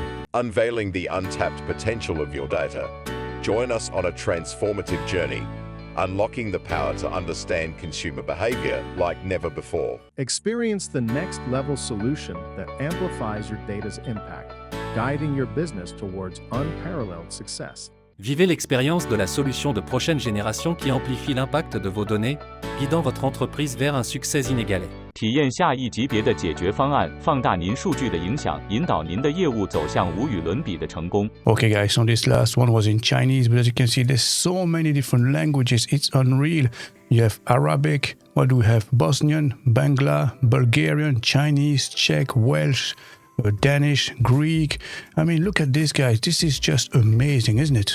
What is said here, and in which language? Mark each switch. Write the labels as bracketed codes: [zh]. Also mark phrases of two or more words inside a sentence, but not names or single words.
[en] Unveiling the untapped potential of your data. Join us on a transformative journey, unlocking the power to understand consumer behavior like never before. Experience the next level solution that amplifies your data's impact, guiding your business towards unparalleled success. [fr] Vivez l'expérience de la solution de prochaine génération qui amplifie l'impact de vos données, guidant votre entreprise vers un succès inégalé. [zh] 体验下一级别的解决方案，放大您数据的影响，引导您的业务走向无与伦比的成功。 [en] Okay, guys, so this last one was in Chinese, but as you can see, there's so many different languages. It's unreal. You have Arabic, what do we have? Bosnian, Bangla, Bulgarian, Chinese, Czech, Welsh, Danish, Greek. I mean, look at this, guys. This is just amazing, isn't it?